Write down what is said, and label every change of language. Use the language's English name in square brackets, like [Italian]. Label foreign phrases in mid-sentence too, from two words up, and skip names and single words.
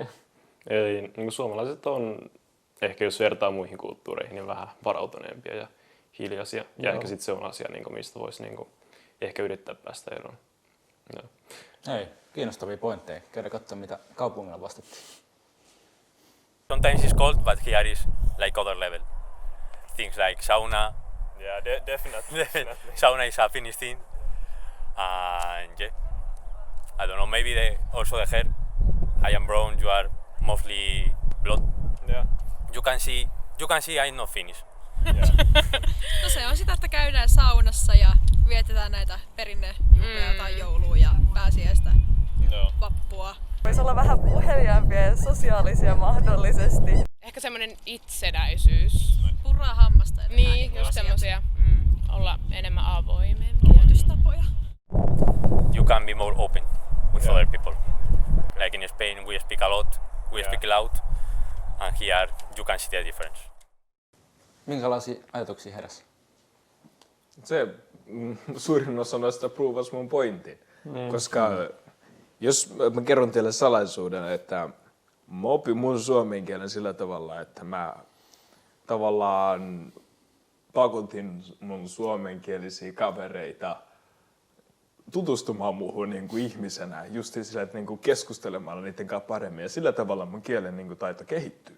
[Finnish] Eli niin suomalaiset on, ehkä jos vertaa muihin kulttuureihin, niin vähän varautuneempia ja hiljaisia. Ja ehkä sitten se on asia, niin mistä voisi niin ehkä yrittää päästä eroon. Hei, kiinnostavia pointteja. Käydä katsomaan, mitä kaupungilla vastattiin. [English] Sometimes it's cold, but here is like other level. Things like sauna. Yeah, definitely. Sauna is a Finnish thing. And yeah, I don't know, maybe also the hair. I am brown, you are mostly blonde. Yeah. You can see I'm not Finnish. [Finnish] No se on sitä, että käydään saunassa ja vietetään näitä perinnejuhlia tai joulua ja pääsiäistä, vappua. Voisi olla vähän puheliaampia ja sosiaalisia mahdollisesti. Ehkä semmoinen itsenäisyys. Purraa hammasta ja Niin, just semmosia. Olla enemmän avoimempia. Koulutustapoja. [English] You can be more open with other people. Like in Spain we speak a lot, we speak loud, and here you can see the difference. [Finnish] Minkälaisia ajatuksia heräsi? Se suurin osa noista provasi mun pointin. Koska jos mä kerron teille salaisuuden, että mä opin mun suomen kielen sillä tavalla, että mä tavallaan pakotin mun suomenkielisiä kavereita tutustumaan muuhun niin kuin ihmisenä, just sillä, että niin kuin keskustelemaan niiden kanssa paremmin ja sillä tavalla mun kielen niin kuin taito kehittyy.